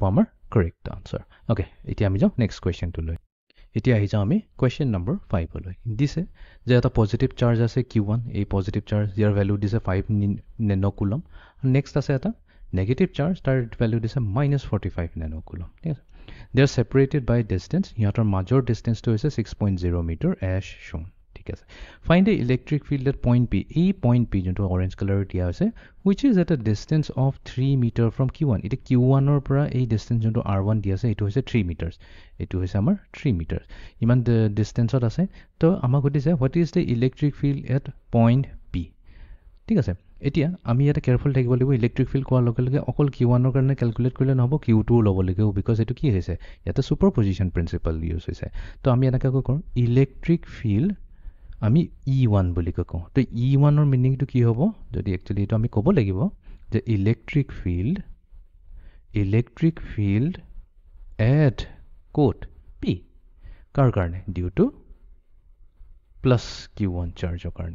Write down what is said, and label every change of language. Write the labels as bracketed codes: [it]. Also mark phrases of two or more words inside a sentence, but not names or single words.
[as] আমাৰ [en] correct answer okay [as] এতিয়া আমি যাওঁ [en] next question [as] লৈ এতিয়া আহি যাওঁ আমি [en] question number 5 [as] দিছে যে এটা [en] positive charge [as] আছে Q1 এই [en] positive charge [as] ইয়াৰ ভেলু দিছে [en] 5 nano coulomb next [as] আছে এটা [en] negative charge [as] তাৰ ভেলু দিছে [en] -45 nano coulomb [as] ঠিক আছে [en] they are separated by distance [as] ইহঁতৰ মাজৰ ডিষ্টেঞ্চটো হৈছে 6.0 মিটাৰ [en] as shown [as] ঠিক আছে [en] find the electric field at point P [as] এই [en] point P [as] যোনটো [en] orange colour [as] দিয়া হৈছে [en] which is at a distance of 3 meter from Q1 [as] এটা Q1 ৰ পৰা এই ডিষ্টেঞ্চ যোনটো R1 দিয়া আছে এইটো হৈছে 3 মিটাৰ এইটো হৈছে আমাৰ 3 মিটাৰ ইমান ডিষ্টেঞ্চত আছে তো আমাক সুধিছে [en] what is the electric field at point P [as] ঠিক আছে এতিয়া আমি ইয়াতে কেয়াৰফুল থাকিব লাগিব [en] electric field [as] কোৱাৰ লগে লগে অকল Q1 ৰ কাৰণে ক্যালকুলেট কৰিলে নহ'ব Q2 ল'ব লাগিব বিকজ এইটো কি হৈছে ইয়াতে [en] superposition principle use [as] হৈছে তো আমি এনেকৈ কৰোঁ [en] electric field [as] আমি E1 বুলি কওঁ তো E1 ৰ মিনিংটো কি হ'ব যদি একচুৱেলি এইটো আমি ক'ব লাগিব যে [en] electric field at code P [as] কাৰ কাৰণে [en] due to plus Q1 [as] চাৰ্জৰ কাৰণে